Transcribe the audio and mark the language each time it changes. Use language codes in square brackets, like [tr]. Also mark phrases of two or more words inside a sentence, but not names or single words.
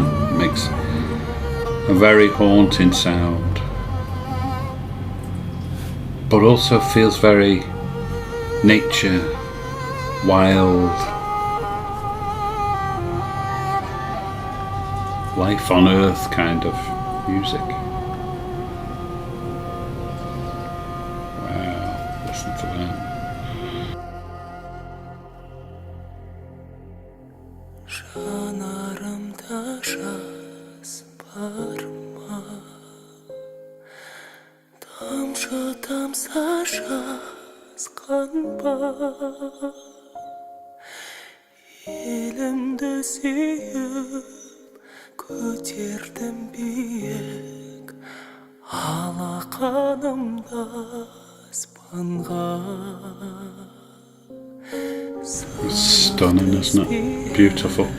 [en] It makes a very haunting sound, but also feels very nature, wild, life on earth kind of music. Wow, listen to that. [kk] Жанарымда жас бар ма? Тамшы тамса жазған ба? Елімді сүйіп көтердім биік, алақанымда аспанға. [en] It's stunning, isn't it? Beautiful.